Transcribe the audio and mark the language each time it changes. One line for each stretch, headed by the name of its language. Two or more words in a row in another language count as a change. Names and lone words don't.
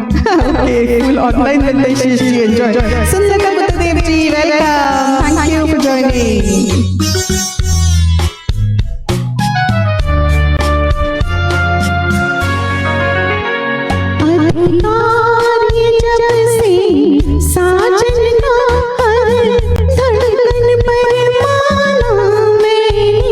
English: Okay, full online with Ashish ji. Enjoy. Sundata Buddhadev ji, welcome. Thank you for joining.
Hindi: अधिकार ये जब से साजन का हर धड़कन पर माना मैंने,